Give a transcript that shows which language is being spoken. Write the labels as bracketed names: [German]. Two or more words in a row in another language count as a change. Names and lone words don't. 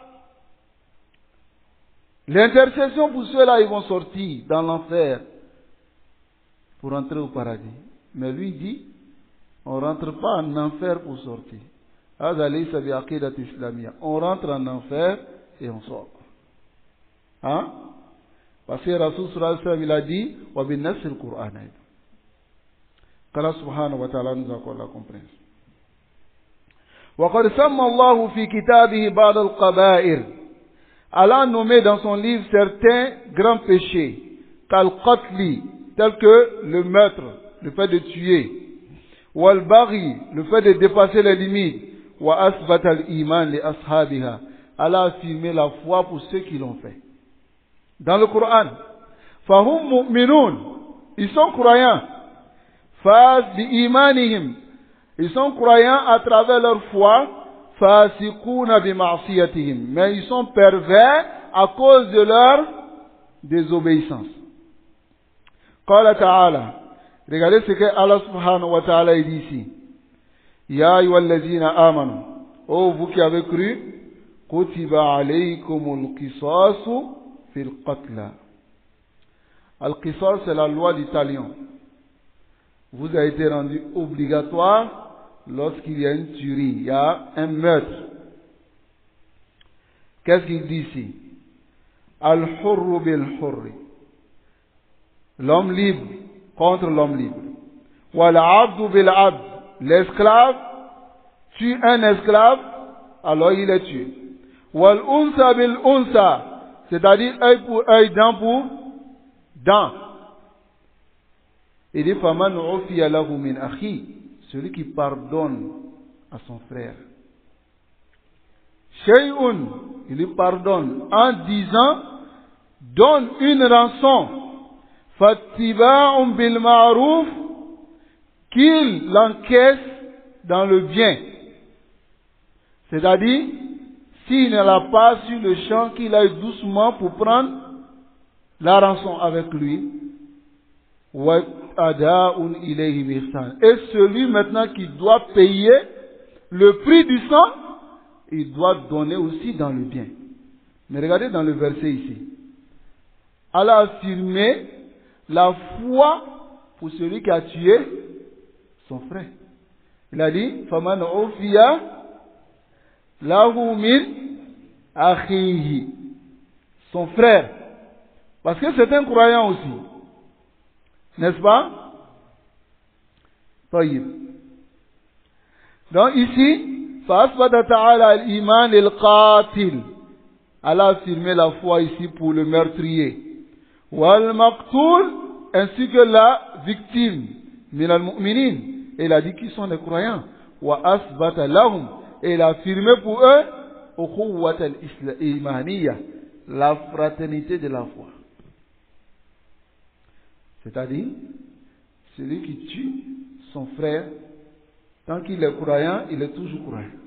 [French] L'intercession pour ceux-là, ils vont sortir dans l'enfer pour entrer au paradis. Mais lui dit, on ne rentre pas en enfer pour sortir. On rentre en enfer et on sort. Hein? Parce que [Arabic] رسول صلى الله عليه وسلم, [French] il a dit, [Arabic] وبن نصر القرآن. [French] qu' [Arabic] الله سبحانه وتعالى [French] nous accorde la compréhension. [Arabic] وَقَدْ سَمَّ اللَّهُ فِي كِتَابِهِ بَعْضَ الْقَبَائِرِ. [French] Allah a nommé dans son livre certains grands péchés, qu'al-qatli, tels que le meurtre, le fait de tuer, wal-baghi, le fait de dépasser les limites, [Arabic] وأثبت الإيمان لأصحابها. [French] Allah a affirmé la foi pour ceux qui l'ont fait. Dans le Coran, [Arabic] فهم مؤمنون, [French] ils sont croyants, [Arabic] فاز بإيمانهم, [French] ils sont croyants à travers leur foi, [Arabic] فاسقون بمعصيتهم, [French] mais ils sont pervers à cause de leur désobéissance. [Arabic] قال تعالى, [French] regardez ce que [Arabic] الله سبحانه وتعالى [French] dit ici. [Arabic] يا أيها الذين آمنوا, [French] oh vous qui avez cru, [Arabic] كتب عليكم القصاص في القتلى. [French] Al-qisas, c'est la loi du talion. Vous a été rendu obligatoire lorsqu'il y a une tuerie, il y a un meurtre. Qu'est-ce qu'il dit ici? [Arabic] الحر بالحر. [French] L'homme libre contre l'homme libre. [Arabic] والعبد بالعبد. [French] L'esclave tue un esclave, alors il est tué. [Arabic] والأنثى بالأنثى. [French] C'est-à-dire œil pour œil, dent pour dent. Il dit [Arabic] فمن عفي له من أخي, [French] celui qui pardonne à son frère. Shay'un, il lui pardonne en disant donne une rançon. [Arabic] فاتباع بالمعروف, [French] qu'il l'encaisse dans le bien. C'est-à-dire, s'il ne l'a pas sur le champ, qu'il aille doucement pour prendre la rançon avec lui. [Arabic] وأداء إليه بإحسان. [French] Et celui maintenant qui doit payer le prix du sang, il doit donner aussi dans le bien. Mais regardez dans le verset ici. Allah a affirmé la foi pour celui qui a tué son frère. Il a dit [Arabic] فمن عفي له من أخيه, [French] son frère, parce que c'est un croyant aussi, n'est-ce pas? [Arabic] طيب. [French] Donc ici [Arabic] فأثبت تعالى الإيمان القاتل, [French] Allah a affirmé la foi ici pour le meurtrier, [Arabic] والمقتول, [French] ainsi que la victime, [Arabic] من المؤمنين, [French] et il a dit qu'ils sont des croyants, [Arabic] وأثبت لهم, [French] et il a affirmé pour eux [Arabic] الأخوة الإيمانية, [French] la fraternité de la foi. C'est-à-dire, celui qui tue son frère, tant qu'il est croyant, il est toujours croyant.